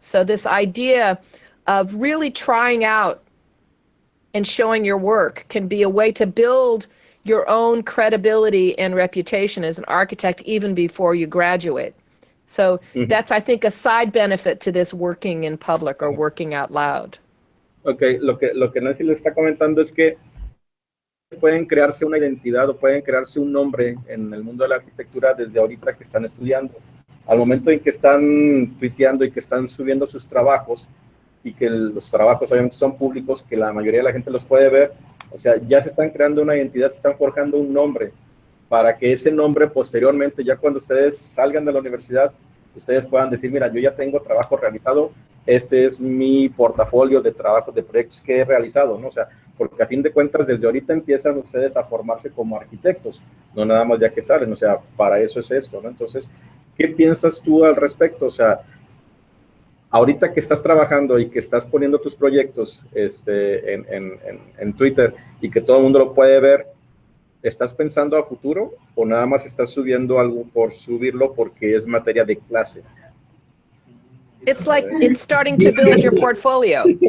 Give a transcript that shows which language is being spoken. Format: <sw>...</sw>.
<en>So this idea of really trying out and showing your work can be a way to build your own credibility and reputation as an architect even before you graduate. So that's, I think, a side benefit to this working in public or working out loud.</en> <es>Okay, lo que Nancy le está comentando es que pueden crearse una identidad o pueden crearse un nombre en el mundo de la arquitectura desde ahorita que están estudiando. Al momento en que están tuiteando y que están subiendo sus trabajos y que los trabajos obviamente son públicos, que la mayoría de la gente los puede ver, o sea, ya se están creando una identidad, se están forjando un nombre para que ese nombre posteriormente, ya cuando ustedes salgan de la universidad, ustedes puedan decir, mira, yo ya tengo trabajo realizado, este es mi portafolio de trabajos, de proyectos que he realizado, ¿no? O sea, porque a fin de cuentas desde ahorita empiezan ustedes a formarse como arquitectos, no nada más ya que salen, o sea, para eso es esto, ¿no? Entonces, ¿qué piensas tú al respecto? O sea, ahorita que estás trabajando y que estás poniendo tus proyectos en Twitter y que todo el mundo lo puede ver, ¿estás pensando a futuro o nada más estás subiendo algo por subirlo porque es materia de clase?</es> <en>It's like it's starting to build your portfolio.</en>